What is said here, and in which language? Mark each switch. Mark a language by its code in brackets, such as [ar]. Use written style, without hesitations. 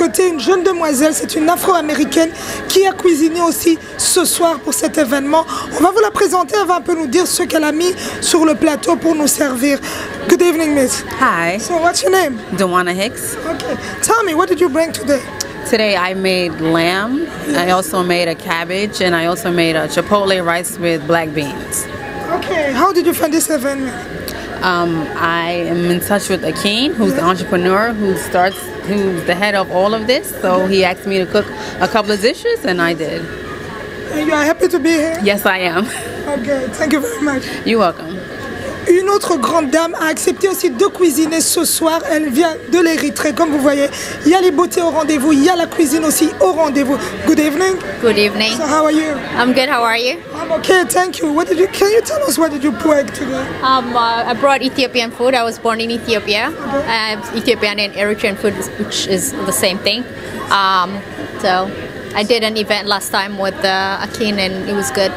[fr] une jeune demoiselle, c'est une afro-américaine qui a cuisiné aussi ce soir pour cet événement. On va vous la présenter, elle va un peu nous dire ce qu'elle a mis sur le plateau pour nous servir. [en] Good evening, miss. Hi, So what's your name? Dewana Hicks. Okay. Tell me, what did you bring today? Today I made lamb. I also made a cabbage, and I also made a chipotle rice with black beans. Okay. How did you find this event? I am in touch with Akin, who's the entrepreneur who's the head of all of this. So he asked me to cook a couple of dishes, and I did. And you are happy to be here? Yes, I am. Okay. Thank you very much. You're welcome. [fr] Une autre grande dame a accepté aussi de cuisiner ce soir. Elle vient de l'Érythrée, comme vous voyez. Il y a les beautés au rendez-vous, il y a la cuisine aussi au rendez-vous. [en] Good evening. Good evening. So how are you? I'm good. How are you? I'm okay, thank you. Can you tell us what did you bring today? I brought Ethiopian food. I was born in Ethiopia. Ethiopian and Eritrean food, which is the same thing. So I did an event last time with Akin, and it was good.